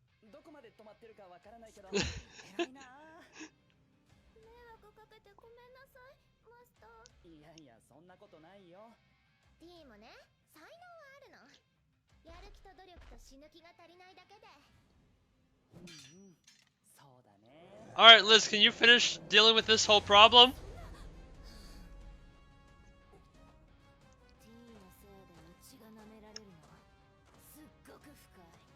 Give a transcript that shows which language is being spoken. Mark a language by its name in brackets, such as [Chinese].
[Japanese] どこまで止まってるかわからないけど、偉いな。迷惑かけてごめんなさいマスター。いやいや、そんなことないよ。 T もね、才能はあるの。やる気と努力と死ぬ気が足りないだけで。うんうん、そうだね。 [English] Alright, Liz, can you finish dealing with this whole problem? [Japanese] T のせいでうちが舐められるのすっごく深い。